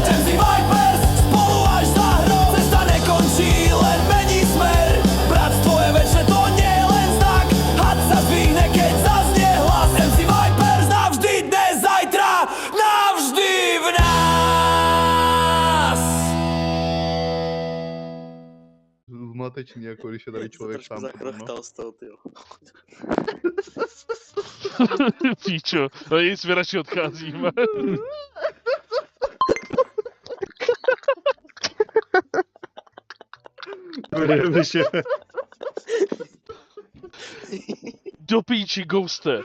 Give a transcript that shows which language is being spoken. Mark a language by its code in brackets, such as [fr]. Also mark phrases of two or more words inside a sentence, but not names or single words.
[sk] MC Vipers, spolu až za hrob. Cesta nekončí, len mení smer. Bratstvo je večné, to nie je len znak. Had sa zdvihne, keď zaznie hlas. MC Vipers, navždy dnes, zajtra, navždy v nás. [cs] Zmatečný, jako když je tady člověk sám. Zachrachtal z toho, tyjo. Píčo, no nic, my radši odcházíme. Do píči, Ghoste.